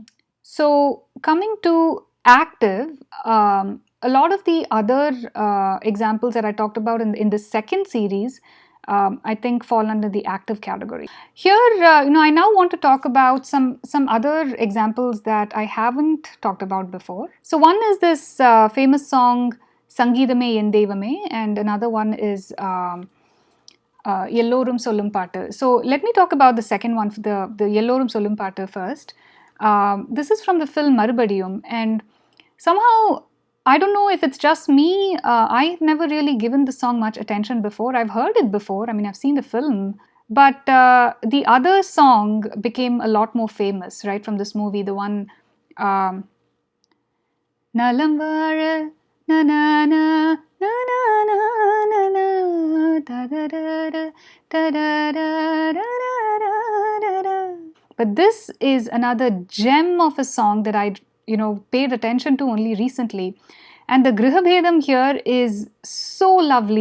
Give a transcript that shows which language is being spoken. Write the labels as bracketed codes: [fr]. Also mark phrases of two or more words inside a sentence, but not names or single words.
[en] So coming to active, a lot of the other examples that I talked about in the second series, I think fall under the active category. Here, I now want to talk about some other examples that I haven't talked about before. So one is this famous song, sangeethame deivame, and another one is ellorum sollum paattu. So let me talk about the second one, the ellorum sollum paattu first. This is from the film Marubadiyum, and somehow, I don't know if it's just me, I've never really given the song much attention before. I've heard it before, I've seen the film, but the other song became a lot more famous, right, from this movie, the one Nalam vara na na na Na na na na na da da da da da da da da da da. But this is another gem of a song that I paid attention to only recently, and the Gruhabhedam here is so lovely.